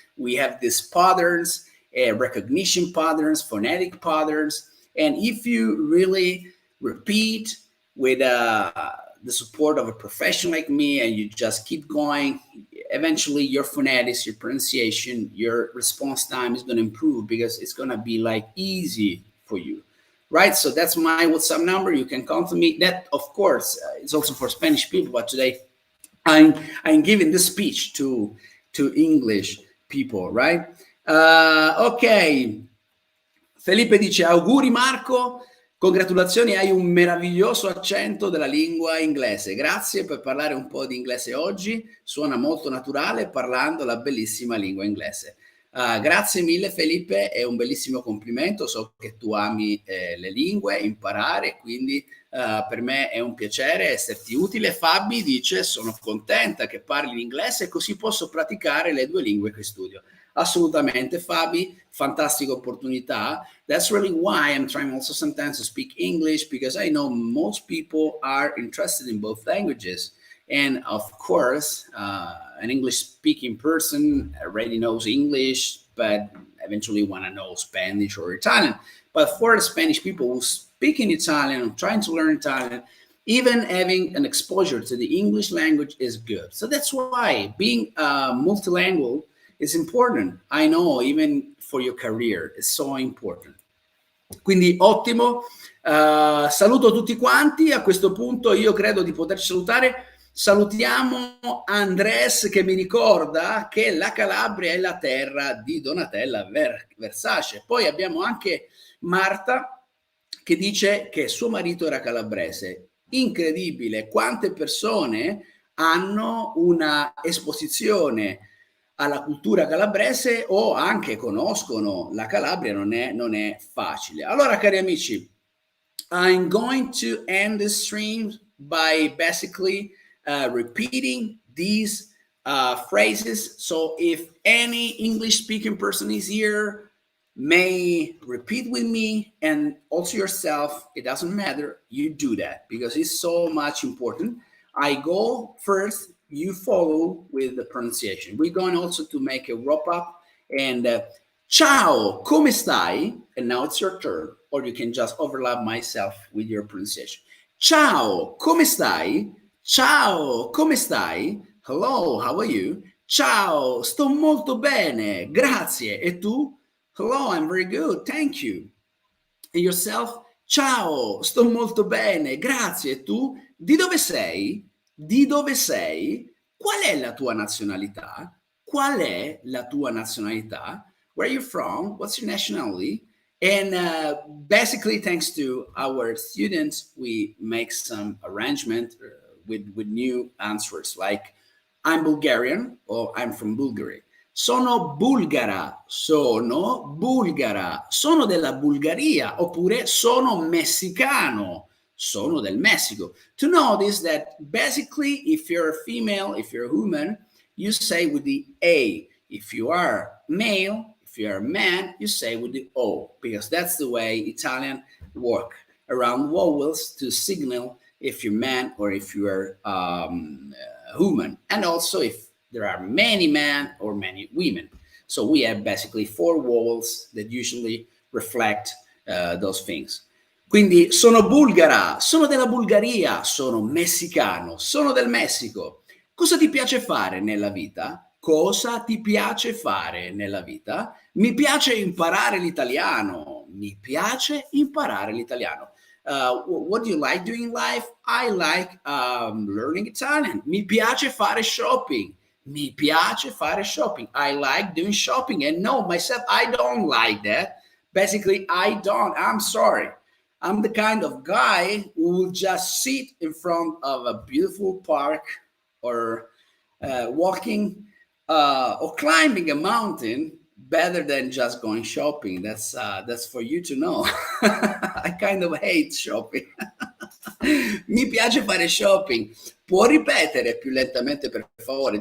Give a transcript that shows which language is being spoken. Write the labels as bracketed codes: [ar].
[en] We have these patterns, recognition patterns, phonetic patterns, and if you really repeat with the support of a professional like me, and you just keep going, eventually your phonetics, your pronunciation, your response time is going to improve, because it's going to be like easy for you, right? So that's my WhatsApp number. You can call to me. That, of course, is also for Spanish people, but today I'm giving this speech to English people, right? [it] Ok, Felipe dice auguri Marco, congratulazioni, hai un meraviglioso accento della lingua inglese. Grazie per parlare un po' di inglese oggi, suona molto naturale parlando la bellissima lingua inglese. Grazie mille Felipe, è un bellissimo complimento, so che tu ami le lingue, imparare, quindi per me è un piacere esserti utile. Fabi dice sono contenta che parli l'inglese così posso praticare le due lingue che studio. Assolutamente Fabi, fantastica opportunità. [en] That's really why I'm trying also sometimes to speak English, because I know most people are interested in both languages. And of course, an English-speaking person already knows English, but eventually want to know Spanish or Italian. But for the Spanish people who speak in Italian, trying to learn Italian, even having an exposure to the English language is good. So that's why being multilingual is important. I know, even for your career, it's so important. [it] Quindi ottimo, saluto tutti quanti. A questo punto io credo di poterci salutare. Salutiamo Andres, che mi ricorda che la Calabria è la terra di Donatella Versace. Poi abbiamo anche Marta che dice che suo marito era calabrese. Incredibile quante persone hanno una esposizione alla cultura calabrese o anche conoscono la Calabria. Non è facile. Allora, cari amici, [en] I'm going to end the stream by basically repeating these phrases. So if any English speaking person is here, may repeat with me, and also yourself, it doesn't matter, you do that because it's so much important. I go first, you follow with the pronunciation. We're going also to make a wrap up, and [it] ciao, come stai? [en] And now it's your turn, or you can just overlap myself with your pronunciation. [it] Ciao, come stai? Ciao, come stai? [en] Hello, how are you? [it] Ciao, sto molto bene, grazie. E tu? [en] Hello, I'm very good, thank you. And yourself? [it] Ciao, sto molto bene, grazie. E tu? Di dove sei? Di dove sei? Qual è la tua nazionalità? Qual è la tua nazionalità? [en] Where are you from? What's your nationality? And basically, thanks to our students, we make some arrangement with new answers, like I'm Bulgarian or I'm from Bulgaria. [it] Sono bulgara, sono bulgara, sono della Bulgaria, oppure sono messicano, sono del Messico. [en] To notice that basically, if you're a female, if you're a woman, you say with the A. If you are male, if you're a man, you say with the O, because that's the way Italian work around vowels to signal if you're man or if you're woman, and also if there are many men or many women. So we have basically 4 vowels that usually reflect those things. [it] Quindi sono bulgara, sono della Bulgaria, sono messicano, sono del Messico. Cosa ti piace fare nella vita? Cosa ti piace fare nella vita? Mi piace imparare l'italiano. Mi piace imparare l'italiano. [en] What do you like doing in life? I like learning Italian. [it] Mi piace fare shopping. Mi piace fare shopping. [en] I like doing shopping. And no, myself, I don't like that. Basically, I don't. I'm sorry. I'm the kind of guy who will just sit in front of a beautiful park or walking or climbing a mountain better than just going shopping. That's for you to know. I kind of hate shopping. [it] Mi piace fare shopping. Può ripetere più lentamente, per favore?